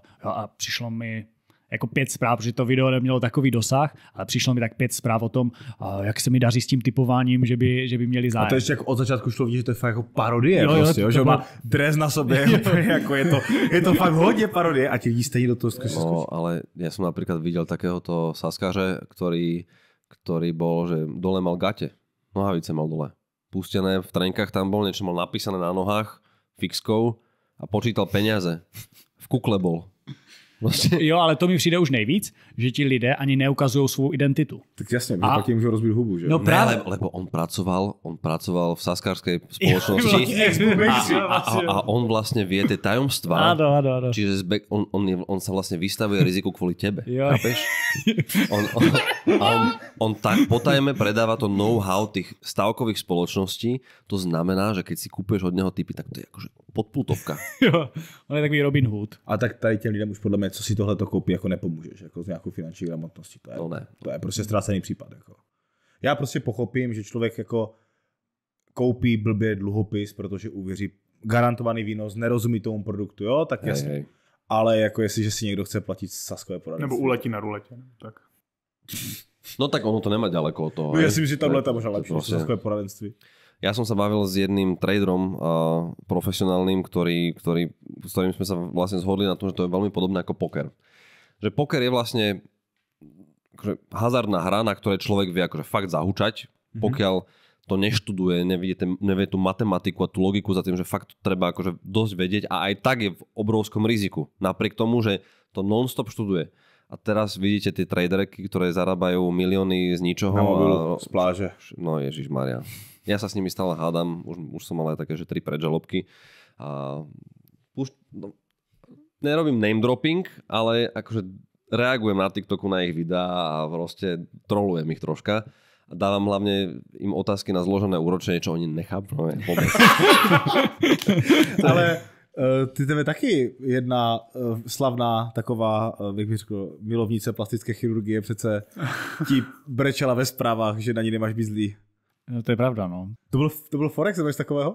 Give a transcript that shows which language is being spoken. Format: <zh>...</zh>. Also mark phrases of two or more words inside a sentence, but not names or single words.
<cs>Jo, a přišlo mi jako 5 zpráv, protože to video nemělo takový dosah, ale přišlo mi tak 5 zpráv o tom, jak se mi daří s tím typováním, že by měli zájem. A to ještě jako od začátku šlo vidět, že to je fakt jako parodie, jo, prostě, jo, že byla... má dres na sobě, jako je to fakt hodně parodie a ti lidi stejně do toho skočí. No,</cs> <sk>ale ja som napríklad videl takéhoto saskáře, ktorý bol, že dole mal gate. Nohavice mal dole. Pustené v trenkách tam bol, niečo mal napísané na nohách fixkou a počítal peniaze. V kukle bol. Vlastně.</sk> <cs>Jo, ale to mi přijde už nejvíc, že ti lidé ani neukazují svou identitu. Tak jasně, protože pak jim můžu rozbít hubu, že? No právě. Ne,</cs> <sk>lebo on pracoval v saskárskej spoločnosti a on vlastne vie tie tajomstvá. Áno. Čiže on sa vlastne vystavuje riziku kvôli tebe. Chápeš? On tak potajme predáva to know-how tých stavkových spoločností. To znamená, že keď si kúpeš od neho typy, tak to je akože podpultovka.</sk> <cs>Jo, on je takový Robin Hood. A tak tady těm lidem už podle mě, co si tohle to koupí, jako nepomůžeš, jako s nějakou finanční gramotností. To je prostě ztracený případ. Jako. Já prostě pochopím, že člověk jako koupí blbě dluhopis, protože uvěří garantovaný výnos, nerozumí tomu produktu, jo, tak jasně.</cs> <sk>Hej.</sk> <cs>Ale jako jestliže si někdo chce platit saskové poradenství. Nebo uletí na ruletě, tak.</cs> <sk>No tak ono to nemá ďaleko od toho. No ja si myslím, že tam leta možno lepšie, saskové poradenství. Ja som sa bavil s jedným traderom profesionálnym, s ktorým sme sa vlastne zhodli na tom, že to je veľmi podobné ako poker. Že poker je vlastne akože hazardná hra, na ktorej človek vie akože fakt zahučať, pokiaľ to neštuduje, nevie tú matematiku a tú logiku za tým, že fakt treba akože dosť vedieť a aj tak je v obrovskom riziku. Napriek tomu, že to non-stop študuje. A teraz vidíte tie traderky, ktoré zarábajú milióny z ničoho.</sk> <cs>Na mobilu, z pláže.</cs> <sk>No ježišmaria. Ja sa s nimi stále hádam, už som mal aj také, že 3 predžalobky. A už, nerobím</sk> <en>name dropping,</en> <sk>ale akože reagujem na TikToku na ich videá a proste trolujem ich troška. A dávam hlavne im otázky na zložené úročenie, čo oni nechápu.</sk> <cs>Ale ty tebe taky jedna slavná taková, jak bych řekl, milovnice plastické chirurgie přece ti brečela ve zprávách, že na ní nemáš být zlý. No, to je pravda, no. To byl Forex nebo něco takového?</cs>